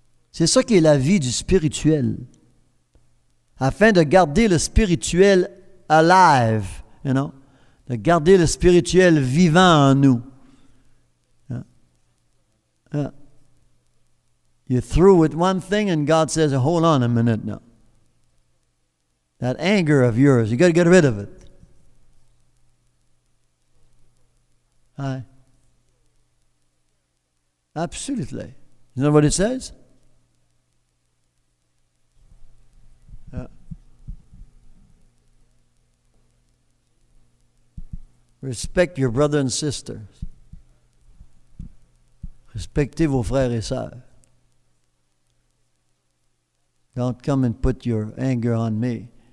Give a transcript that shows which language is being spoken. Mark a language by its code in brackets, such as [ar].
[fr] C'est ça qui est la vie du spirituel. Afin de garder le spirituel alive, de garder le spirituel vivant en nous. [en] You're through with one thing and God says, hold on a minute now. That anger of yours, you got to get rid of it. Aye. Absolutely. You know what it says? Respect your brother and sisters. [fr] Respectez vos frères et sœurs. [en] Don't come and put your anger on me.